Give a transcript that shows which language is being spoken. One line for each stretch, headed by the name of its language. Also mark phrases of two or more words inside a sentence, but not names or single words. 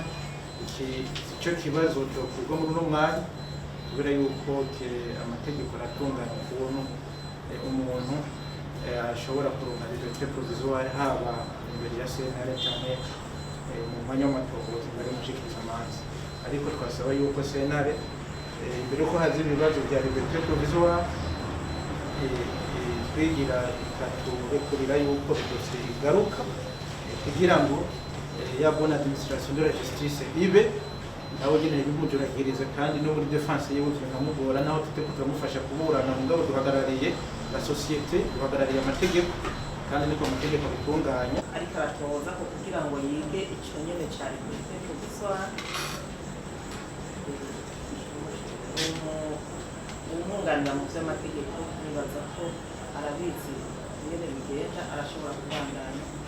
Rundi: Ico kibazo cyo kugwa muri uno mwanya kubera yuko amategeko aratunganya ukuntu umuntu ashobora kuronka
French: liberté provisoire
Rundi: haba imbere ya sentare cyane mu mwanya w'amatohoza imbere y'umushikirizamanza. Ariko twasaba yuko sentare imbere ko hazi ibibazo bya
French: liberté provisoire
Rundi: twigira ikaturekurira yuko dosiye igaruka kugira ngo ya
French: bonne administration de la justice
Rundi: ibe nawe nyine bimujuragiriza kandi no muri defense yewe tukamugora naho tuteko turamufasha kuburana mugabo duhagarariye
French: la société,
Rundi: duhagarariye amategeko kandi niko amategeko bitunganya. Ariko aratoza ko kugira ngo yige ico nyene cyari
French: liberté provisoire
Rundi: umwunganira mu vy'amategeko nibaza ko arabizi ingene bigenda arashobora kubandanya